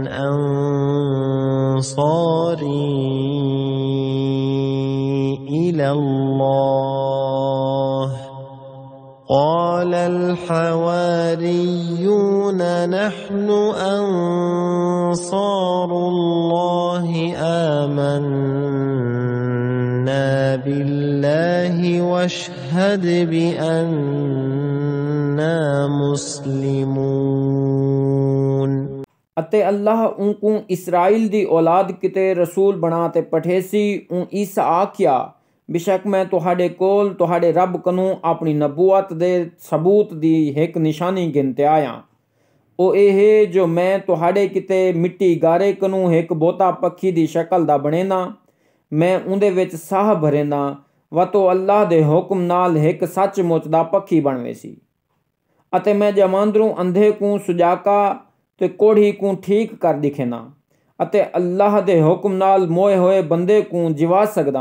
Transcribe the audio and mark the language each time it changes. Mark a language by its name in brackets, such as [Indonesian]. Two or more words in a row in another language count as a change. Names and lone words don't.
[Arabic] أنصاري إلى الله قال الحواريون نحن أنصار الله آمنا بالله واشهد بأننا مسلمون. [Saraiki] اتے اللہ اونکو اسرائیل دی اولاد کیتے رسول بنا تے پٹھیسی. عیسیٰ آکھیا، بیشک میں تہاڈے کول تہاڈے رب کنوں اپنی نبوت دے ثبوت دی ہک نشانی گھنتے آیا. اوہ ایہہ جو میں تہاڈے کیتے مٹی گارے کنوں ہک بہوں پکھی دی شکل دا بنینا، میں اوہدے وچ ساہ بھرینا وتو اللہ دے حکم نال ہک سچ مچ دا پکھی بنوے سی. اتے میں جماندرو انھے کوں سجاکا تے کوڑھی کوں ٹھیک کر ڈکھینا اتے اللہ دے حکم نال موئے ہوئے بندے کوں جیوا سکدا.